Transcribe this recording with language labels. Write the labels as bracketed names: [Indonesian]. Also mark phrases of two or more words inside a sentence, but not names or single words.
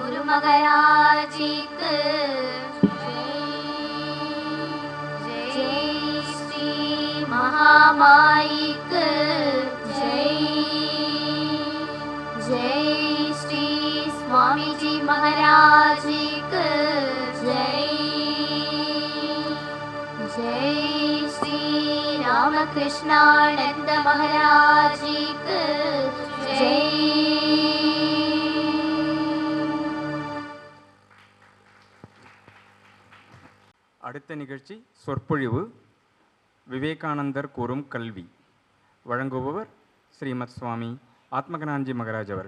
[Hindi] महाराज की जय श्री महामाई की जय जय श्री स्वामी जी महाराज की जय जय श्री रामकृष्णानंद महाराज की जय. [Tamil] அடுத்த நிகழ்ச்சி சொற்பொழிவு விவேகானந்தர் கூறும் கல்வி. வழங்குபவர் ஸ்ரீமத் சுவாமி ஆத்மகனான்ஜி மகராஜ் அவர்கள்.